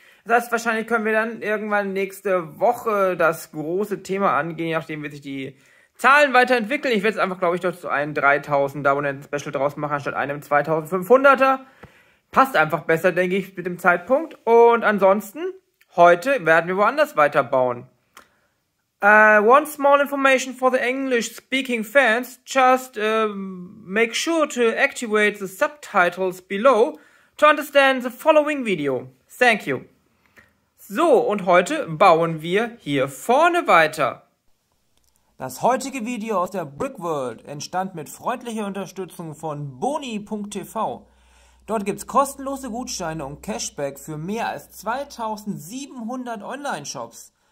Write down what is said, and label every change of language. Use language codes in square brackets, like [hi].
[de] Das heißt, wahrscheinlich können wir dann irgendwann nächste Woche das große Thema angehen, je nachdem, wie sich die Zahlen weiterentwickeln. Ich werde jetzt einfach, glaube ich, dort so ein 3000er Abonnenten-Special draus machen, anstatt einem 2500er. Passt einfach besser, denke ich, mit dem Zeitpunkt. Und ansonsten, heute werden wir woanders weiterbauen. [en] One small information for the English-speaking fans. Just make sure to activate the subtitles below to understand the following video. Thank you. [de] So, und heute bauen wir hier vorne weiter. Das heutige Video aus der Brickworld entstand mit freundlicher Unterstützung von boni.tv. Dort gibt es kostenlose Gutscheine und Cashback für mehr als 2700 Online-Shops.